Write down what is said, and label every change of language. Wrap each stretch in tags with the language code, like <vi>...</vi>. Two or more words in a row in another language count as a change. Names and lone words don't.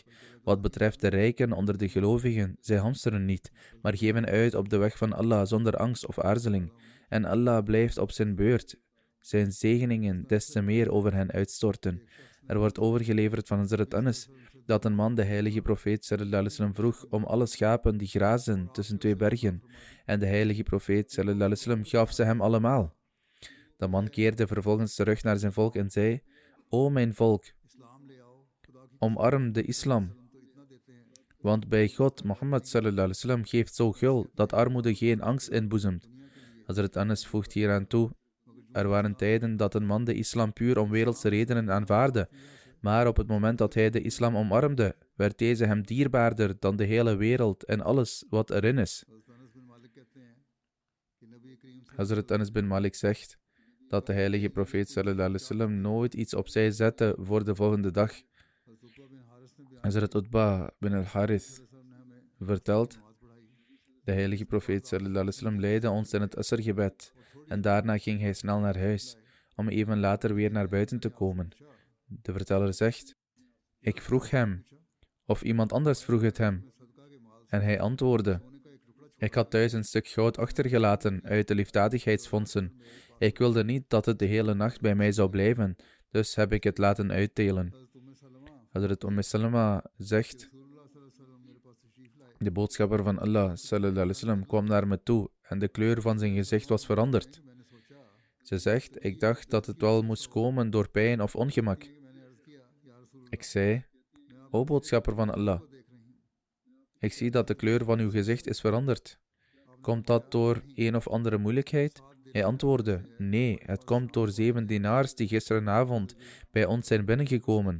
<nl>Wat betreft de rijken onder de gelovigen, zij hamsteren niet, maar geven uit op de weg van Allah zonder angst of aarzeling. En Allah blijft op zijn beurt zijn zegeningen des te meer over hen uitstorten. Er wordt overgeleverd van Hazrat Anas dat een man de heilige profeet</nl> <ar>صلى الله عليه وسلم</ar> <nl>vroeg om alle schapen die grazen tussen 2 bergen, en de heilige profeet</nl> <ar>صلى الله عليه وسلم</ar> <nl>gaf ze hem allemaal. De man keerde vervolgens terug naar zijn volk en zei: O mijn volk, omarm de islam. Want bij God, Mohammed</nl> <ar>صلى الله عليه وسلم,</ar> <nl>geeft zo gul dat armoede geen angst inboezemt. Hazrat Anas voegt hieraan toe, er waren tijden dat een man de islam puur om wereldse redenen aanvaarde, maar op het moment dat hij de islam omarmde, werd deze hem dierbaarder dan de hele wereld en alles wat erin is. Hazrat Anas bin Malik zegt dat de heilige profeet</nl> <ar>صلى الله عليه وسلم</ar> <nl>nooit iets opzij zette voor de volgende dag. Hazrat Utba bin al-Harith vertelt, de heilige profeet</nl> <ar>صلى الله عليه وسلم</ar> <nl>leidde ons in het asrgebed en daarna ging hij snel naar huis, om even later weer naar buiten te komen. De verteller zegt, ik vroeg hem, of iemand anders vroeg het hem, en hij antwoordde, ik had thuis een stuk goud achtergelaten uit de liefdadigheidsfondsen. Ik wilde niet dat het de hele nacht bij mij zou blijven, dus heb ik het laten uitdelen. Hazrat Salama zegt, de boodschapper van Allah</nl> <ar>صلى الله عليه وسلم</ar> <nl>kwam naar me toe en de kleur van zijn gezicht was veranderd. Ze zegt, ik dacht dat het wel moest komen door pijn of ongemak. Ik zei, o boodschapper van Allah, ik zie dat de kleur van uw gezicht is veranderd. Komt dat door een of andere moeilijkheid? Hij antwoordde, nee, het komt door 7 dinars die gisterenavond bij ons zijn binnengekomen.</nl>